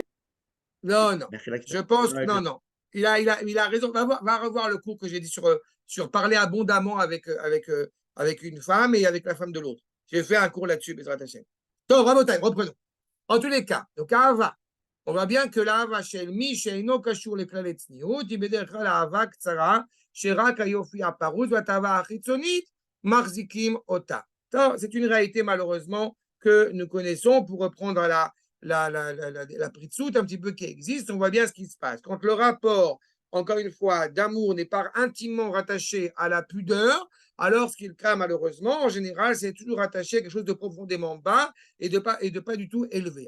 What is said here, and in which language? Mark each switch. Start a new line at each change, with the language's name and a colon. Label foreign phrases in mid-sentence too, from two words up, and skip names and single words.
French: Non. Mechila qui Je pense que avec le- non. Il a raison. Va revoir le cours que j'ai dit sur parler abondamment avec une femme et avec la femme de l'autre. J'ai fait un cours là-dessus,
Hebrew: בעזרת השם.
French: Donc, reprenons. En tous les cas, donc Ahava, on voit bien que
Hebrew: l' אהבה של מי שאינו קשור לכללי צניעות, היא בדרך כלל אהבה קצרה, שרק היופי הפרוץ והתאווה החיצונית מחזיקים אותה.
French: C'est une réalité malheureusement que nous connaissons pour reprendre la pritsout un petit peu qui existe. On voit bien ce qui se passe. Quand le rapport, encore une fois, d'amour n'est pas intimement rattaché à la pudeur, alors ce qui est le cas malheureusement, en général, c'est toujours rattaché à quelque chose de profondément bas et de pas du tout élevé.